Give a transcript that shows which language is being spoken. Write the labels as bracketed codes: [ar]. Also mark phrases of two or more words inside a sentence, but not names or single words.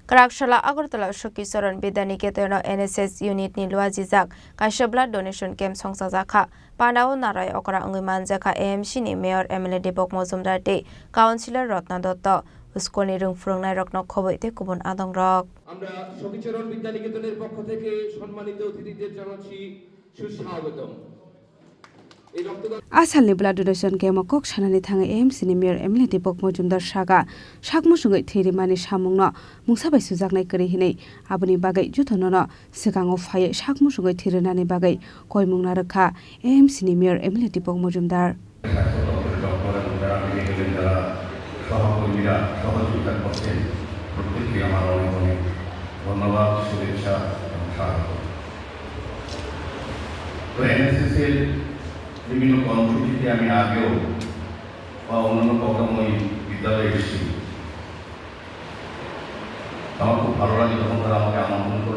[trp] Karakshalla Agartala Shokisaran Bidaniketerno NSS unit ni lua jijak kaisa [en] blood donation camp [trp] songsajaka Pandao Narai Okra Angimanjaka AMC ni Mayor MLA Debok Mojumdar te Councillor Rotna Dotto School ni rungfrungnai rokno khoboite kubun adong rok [bn] আমরা শকিচরণ বিদ্যানিকেতনের পক্ষ থেকে সম্মানিত অতিথিদের জানাচ্ছি সুস্বাগতম [trp] Asalni [en] blood donation game [trp] kok sanani thang AMC ni Mayor MLA Debok Mojumdar saga sakmusungai thirimani samungno mungsabai sujaknai kari hinai aboni bagai juthono sikango phaye sakmusungai thirinani bagai koimungna rakha AMC ni Mayor MLA Debok Mojumdar [bn] ধন্যবাদ শুভেচ্ছা এবং স্বাগত তো এনএসএস-এর বিভিন্ন কর্মসূচিতে আমি আগেও বা অন্যান্য প্রোগ্রাম ওই বিদ্যালয়ে এসেছি আমার খুব ভালো লাগে যখন তারা আমাকে আমন্ত্রণ করেন